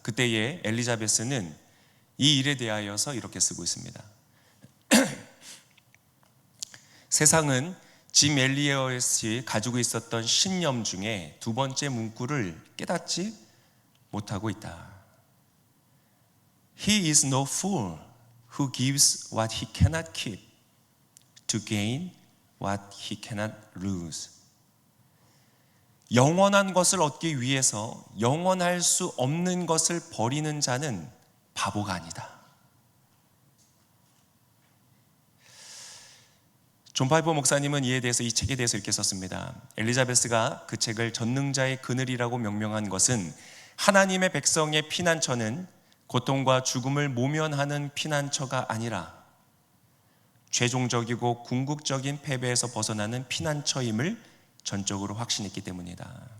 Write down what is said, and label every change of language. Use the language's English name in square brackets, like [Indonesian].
[Korean] 그때의 엘리자베스는 이 일에 대하여서 이렇게 쓰고 있습니다. 세상은 짐 엘리엇이 가지고 있었던 신념 중에 두 번째 문구를 깨닫지 못하고 있다. [English] He is no fool who gives what he cannot keep to gain what he cannot lose. [Korean] 영원한 것을 얻기 위해서 영원할 수 없는 것을 버리는 자는 바보가 아니다. 존 파이퍼 목사님은 이에 대해서 이 책에 대해서 이렇게 썼습니다. 엘리자베스가 그 책을 전능자의 그늘이라고 명명한 것은 하나님의 백성의 피난처는 고통과 죽음을 모면하는 피난처가 아니라 최종적이고 궁극적인 패배에서 벗어나는 피난처임을 전적으로 확신했기 때문이다.